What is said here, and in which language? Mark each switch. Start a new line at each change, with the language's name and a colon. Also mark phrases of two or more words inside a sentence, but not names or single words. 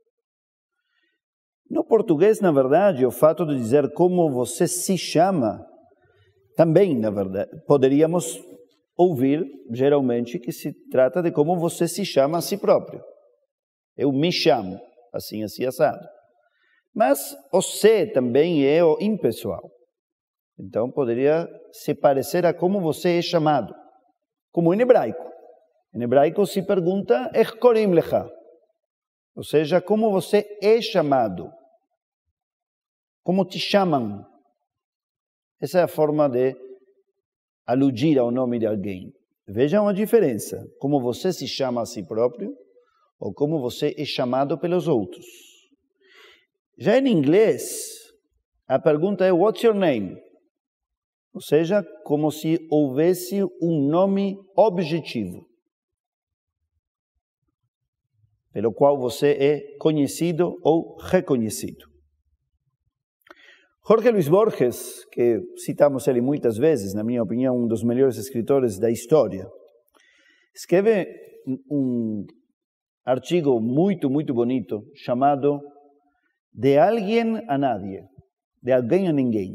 Portuguese: No português, na verdade, o fato de dizer como você se chama, também, na verdade, poderíamos ouvir, geralmente, que se trata de como você se chama a si próprio. Eu me chamo, assim, assado. Mas o se também é o impessoal. Então, poderia se parecer a como você é chamado, como em hebraico. Em hebraico se pergunta,
Hebrew: איך קוראים לך,
Portuguese: ou seja, como você é chamado, como te chamam. Essa é a forma de aludir ao nome de alguém. Vejam a diferença, como você se chama a si próprio ou como você é chamado pelos outros. Já em inglês, a pergunta é
English: What's your name?
Portuguese: Ou seja, como se houvesse um nome objetivo, pelo qual você é conhecido ou reconhecido. Jorge Luis Borges, que citamos ele muitas vezes, na minha opinião, um dos melhores escritores da história, escreve um artigo muito bonito chamado De alguém
Spanish: a nadie,
Portuguese: de alguém a ninguém.